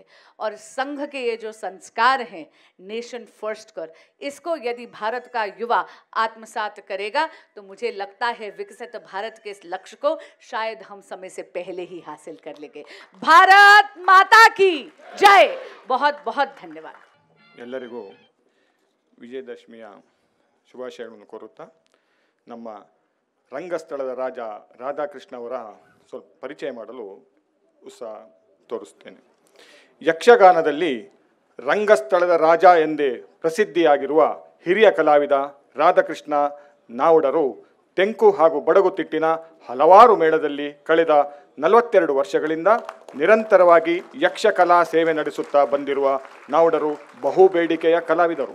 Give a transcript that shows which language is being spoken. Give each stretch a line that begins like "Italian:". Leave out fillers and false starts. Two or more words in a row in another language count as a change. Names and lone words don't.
Hindi: और संघ के ये जो संस्कार हैं,
English: nation first
Hindi: कर, इसको यदि भारत का युवा आत्मसात करेगा तो मुझे लगता है विकसित भारत के इस लक्ष्य को शायद हम समय से पहले ही हासिल कर लेंगे। भारत माता की जय। बहुत बहुत धन्यवाद।
Kannada: ಎಲ್ಲರಿಗೂ ವಿಜಯದಶಮಿಯ ಶುಭಾಶಯಗಳನ್ನು ಕೋರುತ್ತಾ, ನಮ್ಮ ರಂಗಸ್ಥಳದ ರಾಜ ರಾಧಾಕೃಷ್ಣ ಅವರ ಸ್ವಲ್ಪ ಪರಿಚಯ ಮಾಡಲು ಉತ್ಸಾಹ ತೋರಿಸ್ತೇನೆ. ಯಕ್ಷಗಾನದಲ್ಲಿ ರಂಗಸ್ಥಳದ ರಾಜ ಎಂದೇ ಪ್ರಸಿದ್ಧಿಯಾಗಿರುವ ಹಿರಿಯ ಕಲಾವಿದ ರಾಧಾಕೃಷ್ಣ ನಾವುಡರು ತೆಂಕು ಹಾಗೂ ಬಡಗುತಿಟ್ಟಿನ ಹಲವಾರು ಮೇಳದಲ್ಲಿ ಕಳೆದ 42 ವರ್ಷಗಳಿಂದ ನಿರಂತರವಾಗಿ ಯಕ್ಷಕಲಾ ಸೇವೆ ನಡೆಸುತ್ತಾ ಬಂದಿರುವ ನಾವುಡರು ಬಹುಬೇಡಿಕೆಯ ಕಲಾವಿದರು.